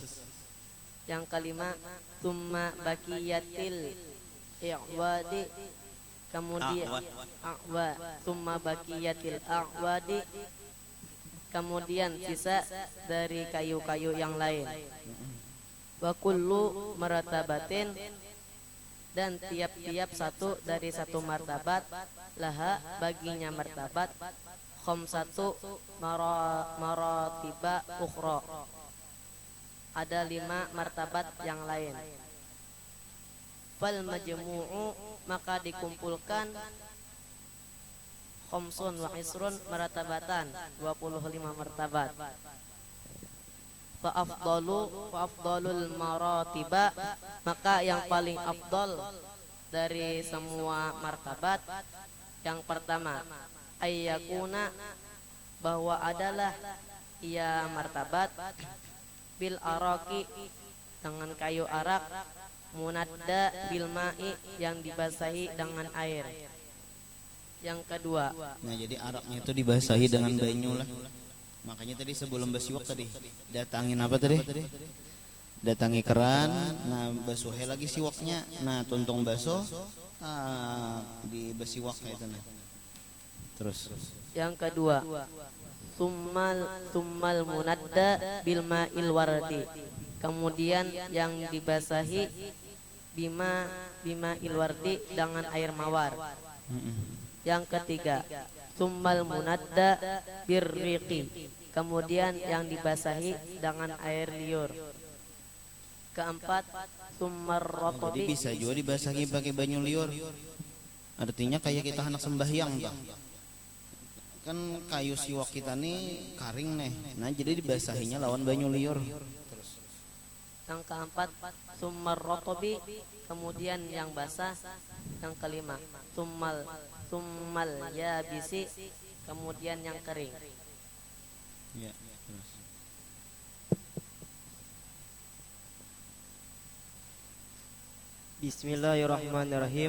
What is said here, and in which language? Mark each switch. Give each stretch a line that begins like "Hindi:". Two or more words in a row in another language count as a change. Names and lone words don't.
Indonesian: Yang kelima,
Arabic: ثم بقية الأعواد,
Indonesian: kemudian a'wa,
Arabic: ثم بقية الأعواد,
Indonesian: kemudian sisa dari kayu-kayu yang lain.
Arabic: وكل مرتبة,
Indonesian: dan tiap-tiap satu dari satu martabat, laha baginya martabat,
Arabic: خمسة مراتب أخرى,
Indonesian: ada 5 martabat yang lain.
Arabic: فالمجموع,
Indonesian: maka dikumpulkan,
Arabic: خمس وعشرون مرتبة,
Indonesian: 25 martabat.
Arabic: فأفضل المراتب,
Indonesian: maka yang paling afdal dari semua martabat, yang pertama ayyakuna, bahwa adalah ia martabat,
Arabic: بالأراك,
Indonesian: dengan kayu arak,
Arabic: منداة بالماء,
Indonesian: yang dibasahi dengan air. Yang kedua,
Banjar: nah jadi araknya itu dibasahi dengan banyu lah. Makanya tadi sebelum basiwak tadi datangin apa tadi? Datangi keran, nah basuhe lagi siwaknya. Nah tuntung basuh, di basiwak kayak itu nah.
Indonesian: Terus yang kedua,
Arabic: ثم المندى بماء الورد,
Indonesian: kemudian yang dibasahi
Arabic: بماء الورد,
Indonesian: dengan air mawar. Yang ketiga,
Arabic: ثم المندى بالريق,
Indonesian: kemudian yang dibasahi dengan air liur. Keempat, summar jadi
Arabic: rotobi,
Banjar: bisa juga dibasahi pakai banyu liur. Artinya kayak kita anak sembahyang bang. Kan kayu siwak kita nih karing nih. Nah jadi dibasahinya lawan banyu liur.
Indonesian: yang keempat,
Arabic: ثم الرطب,
Indonesian: kemudian yang basah. Yang kelima,
Arabic: ثم اليابس,
Indonesian: kemudian yang kering. Ya, terus. Bismillahirrahmanirrahim.